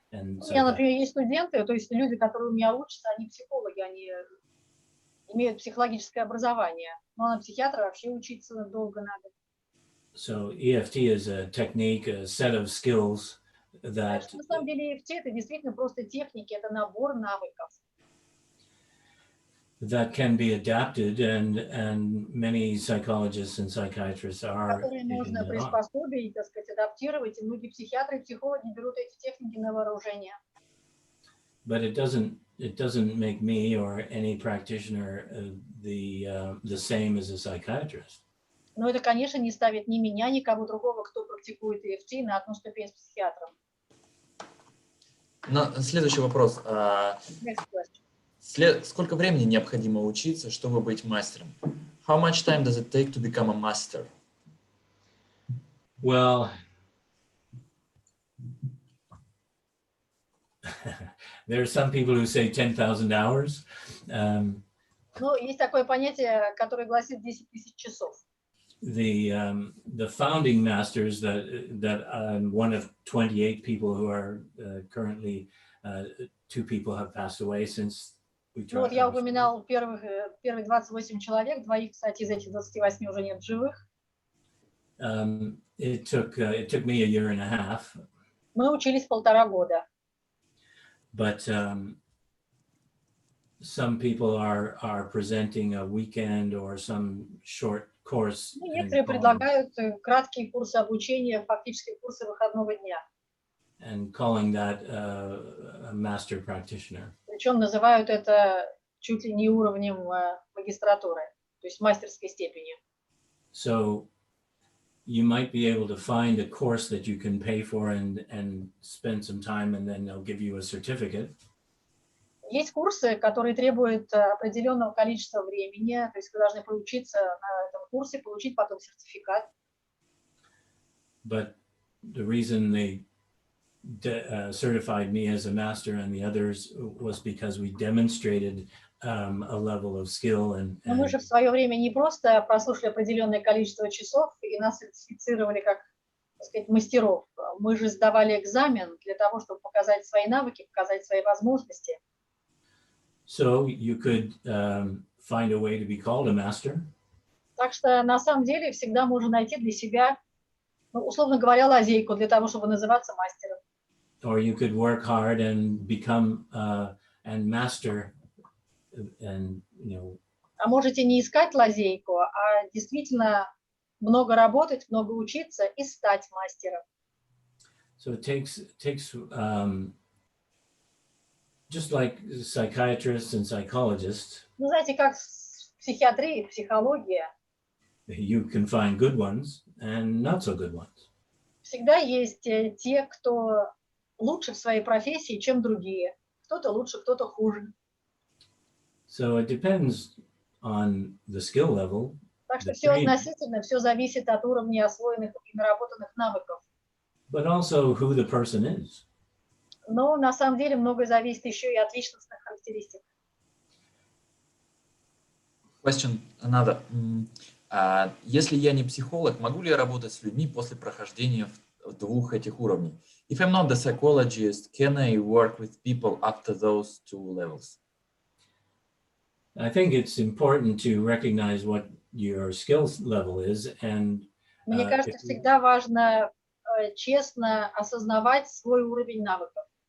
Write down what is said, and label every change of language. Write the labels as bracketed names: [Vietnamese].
[Russian] У меня, например, есть студенты, то есть люди, которые у меня учатся, они психологи, они имеют психологическое образование. Но на психиатра вообще учиться долго надо. [English] So EFT is a technique, a set of skills that. [Russian] На самом деле EFT это действительно просто техники, это набор навыков. [English] That can be adapted, and many psychologists and psychiatrists are. [Russian] Которые можно приспособить, так сказать, адаптировать, и многие психиатры и психологи берут эти техники на вооружение. [English] But it doesn't make me or any practitioner the same as a psychiatrist. [Russian] Но это, конечно, не ставит ни меня, ни кого другого, кто практикует EFT, на одну ступень с психиатром. Следующий вопрос. [English] Next question. [Russian] Сколько времени необходимо учиться, чтобы быть мастером? [English] How much time does it take to become a master? Well, there are some people who say 10,000 hours. [Russian] Ну, есть такое понятие, которое гласит 10 тысяч часов. [English] The founding masters that I'm one of 28 people who are currently 2 people have passed away since. [Russian] Ну, вот я упоминал первых 28 человек, двоих, кстати, из этих 28 уже нет в живых. [English] It took me a year and a half. [Russian] Мы учились 1,5 года. [English] But some people are presenting a weekend or some short course. [Russian] Некоторые предлагают краткие курсы обучения, фактически курсы выходного дня. [English] And calling that a master practitioner. [Russian] Причем называют это чуть ли не уровнем магистратуры, то есть мастерской степени. [English] So you might be able to find a course that you can pay for and spend some time, and then they'll give you a certificate. [Russian] Есть курсы, которые требуют определенного количества времени, то есть вы должны поучиться на этом курсе, получить потом сертификат. [English] But the reason they certified me as a master and the others was because we demonstrated a level of skill and [Russian] Но мы же в свое время не просто прослушали определенное количество часов и нас сертифицировали как, так сказать, мастеров. Мы же сдавали экзамен для того, чтобы показать свои навыки, показать свои возможности. [English] So you could find a way to be called a master. [Russian] Так что на самом деле всегда можно найти для себя, ну, условно говоря, лазейку для того, чтобы называться мастером. [English] Or you could work hard and become and master and [Russian] А можете не искать лазейку, а действительно много работать, много учиться и стать мастером. [English] So it takes just like psychiatrists and psychologists. [Russian] Ну, знаете, как в психиатрии, психология. [English] You can find good ones and not so good ones. [Russian] Всегда есть те, кто лучше в своей профессии, чем другие. Кто-то лучше, кто-то хуже. [English] So it depends on the skill level. [Russian] Так что все относительно, все зависит от уровня освоенных и наработанных навыков. [English] But also who the person is. [Russian] Но на самом деле многое зависит еще и от личностных характеристик. [English] Question another. [Russian] Если я не психолог, могу ли я работать с людьми после прохождения двух этих уровней? [English] If I'm not the psychologist, can I work with people after those two levels? I think it's important to recognize what your skills level is, and [Russian] мне кажется, всегда важно честно осознавать свой уровень навыков.